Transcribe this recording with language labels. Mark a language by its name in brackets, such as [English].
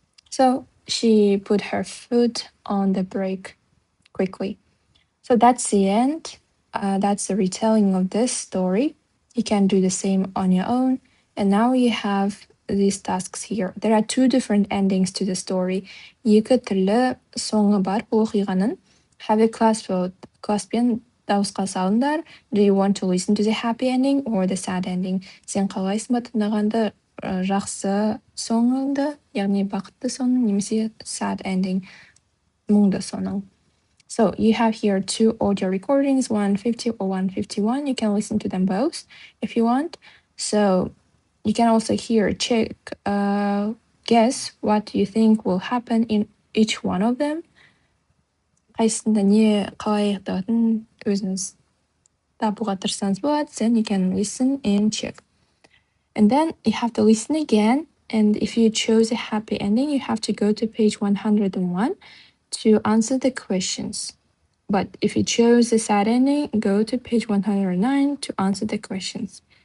[English] So she put her foot on the brake quickly. So that's the end. That's the retelling of this story. You can do the same on your own. And now you have these tasks here. There are two different endings to the story. [Kazakh] Екі түрлі соңы бар бұл оқиғаның. [English] Have a class vote. [Kazakh] Класспен дауысқа салыңдар. [English] Do you want to listen to the happy ending or the sad ending? [Kazakh] Сен қалайсың ба тыңдағанды, жақсы соңыңды, яғни бақытты соңың, немесе [English] sad ending, [Kazakh] мұңды соңың. [English] So you have here two audio recordings, 150 or 151. You can listen to them both if you want. So you can also here check, guess what you think will happen in each one of them. [Kazakh] Қайсында не қалай аяқталатынын өзіңіз табуға тырыссаңыз болады. [English] Then you can listen and check. And then you have to listen again. And if you chose a happy ending, you have to go to page 101 to answer the questions. But if you chose the sad ending, go to page 109 to answer the questions.